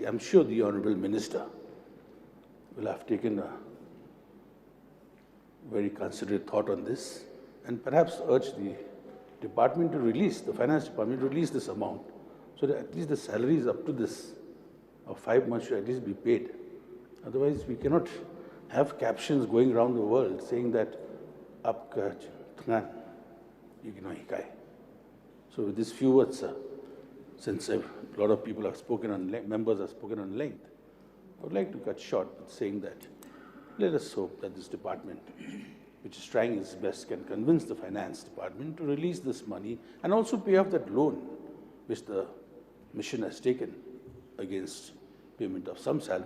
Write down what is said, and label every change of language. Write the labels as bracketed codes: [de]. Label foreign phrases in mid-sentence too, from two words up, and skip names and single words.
[en] I'm sure the Honourable Minister will have taken a very considerate thought on this and perhaps urge the department to release, the finance department to release this amount so that at least the salaries up to this of 5 months should at least be paid. Otherwise, we cannot have captions going around the world saying that "Aapka thnan yekinohi kai." So with these few words, since a lot of people have spoken on members have spoken on length, I would like to cut short with saying that let us hope that this department, which is trying its best, can convince the finance department to release this money and also pay off that loan which the mission has taken against payment of some salaries to the teachers.